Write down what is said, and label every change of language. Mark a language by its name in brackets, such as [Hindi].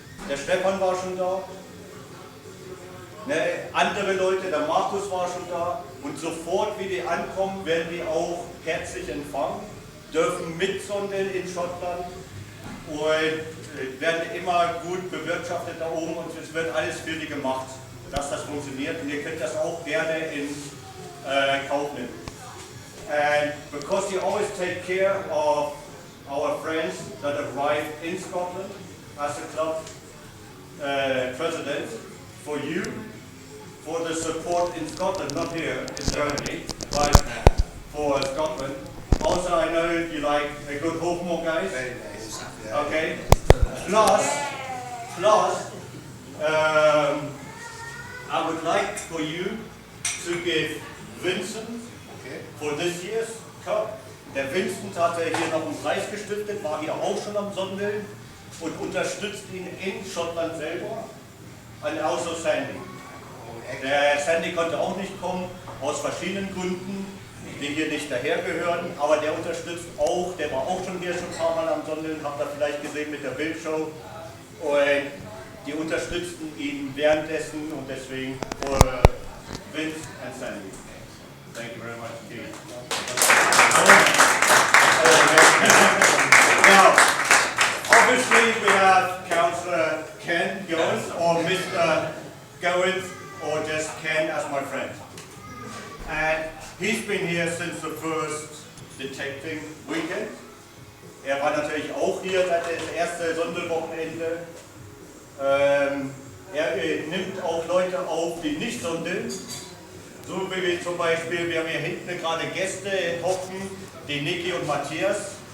[German] Der Stefan war schon da, ne, andere Leute, der Markus war schon da und sofort wie die ankommen, werden die auch herzlich empfangen, dürfen mitsondeln in Schottland und werden immer gut bewirtschaftet da oben und es wird alles für die gemacht, dass das funktioniert und ihr könnt das auch gerne in Kauf nehmen. [English] And because you always take care of our friends that arrive in Scotland as a club president, for you, for the support in Scotland, not here in Germany, but for Scotland. Also, I know you like a good Hofmore, guys. Very nice. Okay. Plus, I would like for you to give Vincent for this year's Cup. [German] Der Vincent hatte hier noch einen Preis gestiftet, war hier auch schon am Sondeln und unterstützt ihn in Schottland selber. Und also Sandy. Der Sandy konnte auch nicht kommen, aus verschiedenen Gründen, die hier nicht dahergehören, aber der unterstützt auch, der war auch schon hier schon ein paar Mal am Sondeln, habt ihr vielleicht gesehen mit der Bildshow. Und die unterstützten ihn währenddessen und deswegen [English] for Vince and Sandy. Thank you very much indeed. Now, obviously we have Councillor Ken Goins, or Mr. Goins, or just Ken as my friend. And he's been here since the first detecting weekend. [German] Er war natürlich auch hier seit das erste Sondelwochenende. Er nimmt auch Leute auf, die nicht sondeln. So wie wir zum Beispiel, wir haben hier hinten gerade Gäste hocken, die Niki und Matthias.